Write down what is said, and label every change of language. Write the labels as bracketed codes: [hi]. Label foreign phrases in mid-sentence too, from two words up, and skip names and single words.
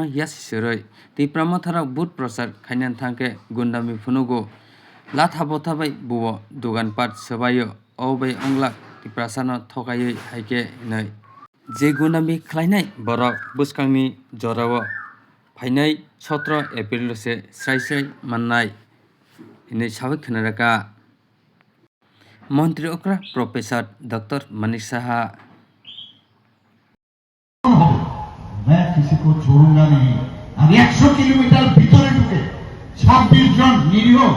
[trp] यासी सरै तिप्रामा थारा बुट प्रसाद खायनान थांके गुन्दामी फुनुगो लाथा बथाबाय बुवो दुगान पाट सबायो औबै अंग्ला तिप्रासानो थकायै हाइके नै जे गुन्दामी खलायनाय बरक बुस्कांनि जराव फाइनाय 17 एप्रिल से स्राय माननाय इनै साबै खनरका मंत्री अक्रा प्रोफेसर डॉक्टर मानिक साहा [hi] मैं किसी को छोड़ूंगा नहीं। अब 100 किलोमीटर भीतर ढुके 26 जन निरीह